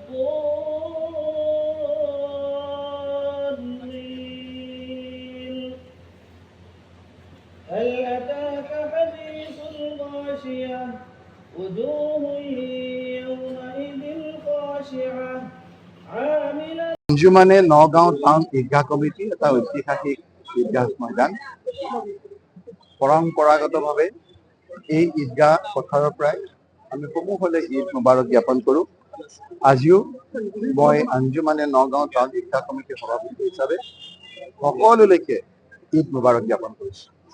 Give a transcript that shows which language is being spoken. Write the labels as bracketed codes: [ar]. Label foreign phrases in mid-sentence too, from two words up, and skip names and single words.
[ar] الضالين هل أتاك حديث الغاشية وجوه يومئذ خاشعة عاملة [as] আঞ্জুমানে নগাঁও টাউন ঈদগাহ কমিটি এটা ঐতিহাসিক ঈদগাহ ময়দান পৰম্পৰাগতভাৱে এই ঈদগাহ পথাৰৰ পৰাই আমি সমূহলে [ar] عيد مبارك [as] জ্ঞাপন কৰোঁ। আজিও মই আঞ্জুমানে নগাঁও টাউন ঈদগাহ কমিটিৰ সভাপতি হিচাপে সকলোলৈকে [ar] عيد مبارك [as] জ্ঞাপন কৰিছোঁ।